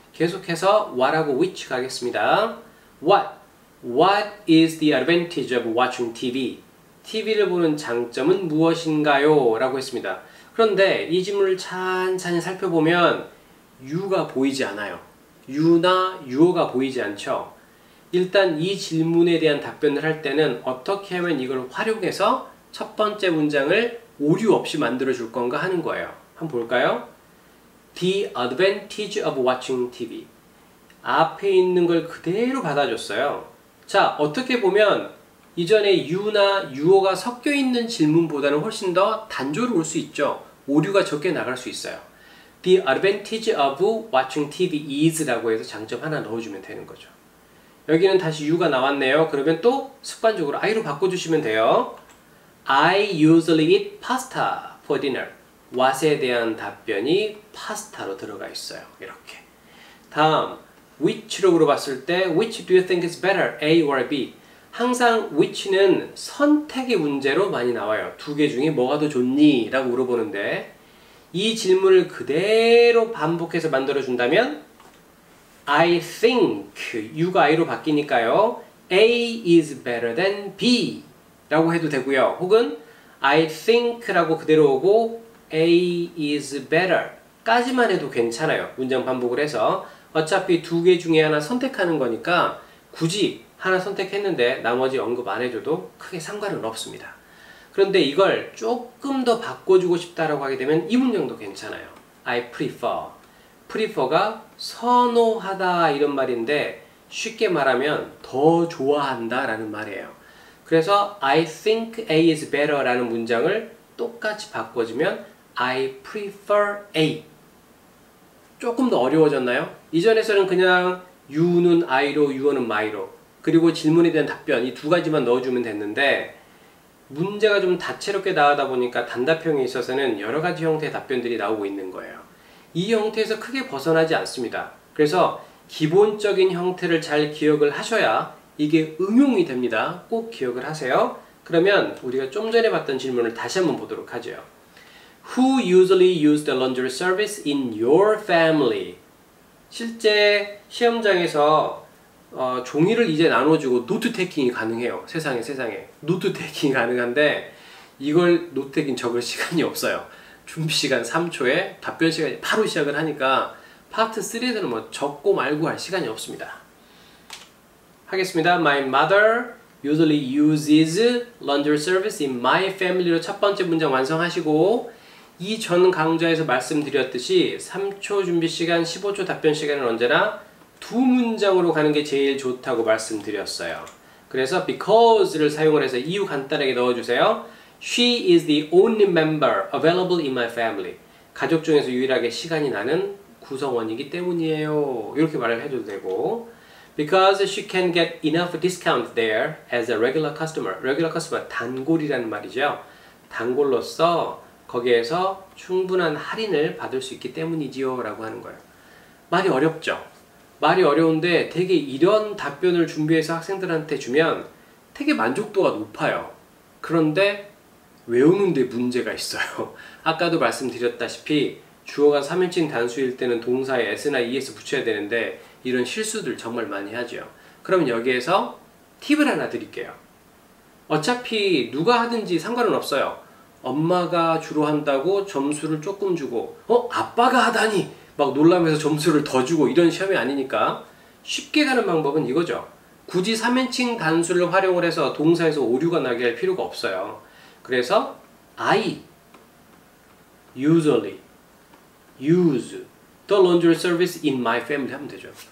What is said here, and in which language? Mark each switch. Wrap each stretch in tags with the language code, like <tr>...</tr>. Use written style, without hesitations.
<ko>계속해서 what하고 which 가겠습니다.</ko> <en>What is the advantage of watching TV?</en> <ko>TV를 보는 장점은 무엇인가요? 라고 했습니다. 그런데 이 질문을 찬찬히 살펴보면 you가 보이지 않아요. you나 you어가 보이지 않죠. 일단 이 질문에 대한 답변을 할 때는 어떻게 하면 이걸 활용해서 첫 번째 문장을 오류 없이 만들어 줄 건가 하는 거예요. 한번 볼까요?</ko> <en>The advantage of watching TV.</en> <ko>앞에 있는 걸 그대로 받아줬어요. 자, 어떻게 보면 이전에 you나 you어가 섞여 있는 질문보다는 훨씬 더 단조로울 수 있죠. 오류가 적게 나갈 수 있어요.</ko> <en>The advantage of watching TV is</en> <ko>라고 해서 장점 하나 넣어주면 되는 거죠. 여기는 다시 you가 나왔네요. 그러면 또 습관적으로 I로 바꿔주시면 돼요.</ko> <en>I usually eat pasta for dinner.</en> <ko>what에 대한 답변이 파스타로 들어가 있어요. 이렇게. 다음, which로 물어봤을 때</ko> <en>which do you think is better, A or B?</en> <ko>항상 which는 선택의 문제로 많이 나와요. 두 개 중에 뭐가 더 좋니? 라고 물어보는데 이 질문을 그대로 반복해서 만들어준다면</ko> <en>I think,</en> <ko>you가 I로 바뀌니까요.</ko> <en>A is better than B</en> <ko>라고 해도 되고요. 혹은</ko> <en>I think</en> <ko>라고 그대로 오고</ko> <en>A is better</en> <ko>까지만 해도 괜찮아요. 문장 반복을 해서 어차피 두 개 중에 하나 선택하는 거니까 굳이 하나 선택했는데 나머지 언급 안 해줘도 크게 상관은 없습니다. 그런데 이걸 조금 더 바꿔주고 싶다라고 하게 되면 이 문장도 괜찮아요.</ko> <en>I prefer</en> <ko>가 선호하다 이런 말인데 쉽게 말하면 더 좋아한다 라는 말이에요. 그래서</ko> <en>I think A is better</en> <ko>라는 문장을 똑같이 바꿔주면</ko> <en>I prefer A.</en> <ko>조금 더 어려워졌나요? 이전에서는 그냥 you는 I로, you어는 my로 그리고 질문에 대한 답변 이 두 가지만 넣어주면 됐는데 문제가 좀 다채롭게 나오다 보니까 단답형에 있어서는 여러 가지 형태의 답변들이 나오고 있는 거예요. 이 형태에서 크게 벗어나지 않습니다. 그래서 기본적인 형태를 잘 기억을 하셔야 이게 응용이 됩니다. 꼭 기억을 하세요. 그러면 우리가 좀 전에 봤던 질문을 다시 한번 보도록 하죠. Who usually use the laundry service in your family? 실제 시험장에서 종이를 이제 나눠주고 노트 테이킹이 가능해요. 세상에 노트 테이킹이 가능한데 이걸 노트 테이킹 적을 시간이 없어요. 준비 시간 3초에 답변 시간이 바로 시작을 하니까 파트 3에서는 뭐 적고 말고 할 시간이 없습니다. 하겠습니다.</ko> <en>My mother usually uses laundry service in my family</en> <ko>로 첫 번째 문장 완성하시고, 이전 강좌에서 말씀드렸듯이 3초 준비 시간, 15초 답변 시간은 언제나 두 문장으로 가는 게 제일 좋다고 말씀드렸어요. 그래서 because를 사용을 해서 이유 간단하게 넣어주세요.</ko> <en>She is the only member available in my family.</en> <ko>가족 중에서 유일하게 시간이 나는 구성원이기 때문이에요. 이렇게 말을 해줘도 되고,</ko> <en>because she can get enough discount there as a regular customer.</en> <ko>regular customer, 단골이라는 말이죠. 단골로서 거기에서 충분한 할인을 받을 수 있기 때문이지요 라고 하는 거예요. 말이 어렵죠? 말이 어려운데 되게 이런 답변을 준비해서 학생들한테 주면 되게 만족도가 높아요. 그런데 외우는 데 문제가 있어요. 아까도 말씀드렸다시피 주어가 3인칭 단수일 때는 동사에 s나 es 붙여야 되는데 이런 실수들 정말 많이 하죠. 그러면 여기에서 팁을 하나 드릴게요. 어차피 누가 하든지 상관은 없어요. 엄마가 주로 한다고 점수를 조금 주고 아빠가 하다니 막 놀라면서 점수를 더 주고 이런 시험이 아니니까 쉽게 가는 방법은 이거죠. 굳이 3인칭 단수를 활용을 해서 동사에서 오류가 나게 할 필요가 없어요. 그래서</ko> <en>I usually use the laundry service in my family</en> <ko>하면 되죠.</ko>